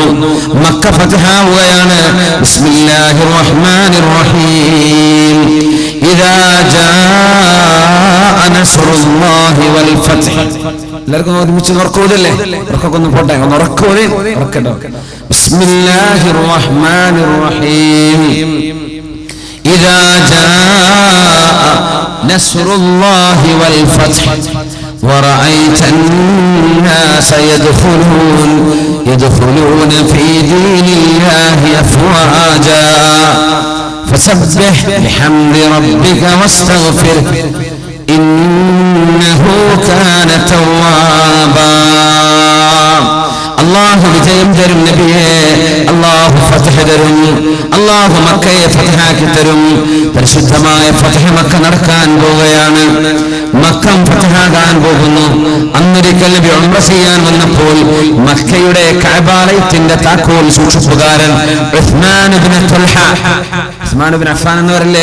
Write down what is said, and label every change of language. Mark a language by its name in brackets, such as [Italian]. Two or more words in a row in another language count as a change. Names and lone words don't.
[Malayalam] മക്ക ഫത്ഹാവുകയാണ്. [Arabic] بسم الله الرحمن الرحيم. إذا جاء نصر الله والفتح. [Malayalam] എല്ലാവർക്കും ഒരുമിച്ച് ഉറക്കോതല്ലേ? ഉറക്കൊന്ന് പോട്ടെ, ഒന്ന് ഉറക്കോതെ ഉറക്കട്ടോ. [Arabic] بسم الله الرحمن الرحيم. إذا جاء نصر الله والفتح ورأيت الناس يدخلون في دين الله أفواجا فسبح بحمد ربك واستغفره إنه كان توابا. [Malayalam] അല്ലാഹു വിജയം തരും നബിയെ, അല്ലാഹു ഫത്ഹ് തരും, അല്ലാഹു മക്കയെ ഫത്ഹാക്കി തരും. പരിശുദ്ധമായ ഫത്ഹ് മക്ക നടക്കാൻ പോവുകയാണ്. മക്കം ഫത്ഹാകാൻ പോകുന്നു. അന്നൊരിക്കൽ നബി ഉംറ ചെയ്യാൻ വന്നപ്പോൾ മക്കയുടെ കഅബാലയത്തിന്റെ താക്കോൽ സൂക്ഷിപ്പുകാരൻ ഉസ്മാൻ ഇബ്നു തുൽഹ, ഉസ്മാൻ ഇബ്നു അഫ്ഫാൻ എന്നവരല്ലേ?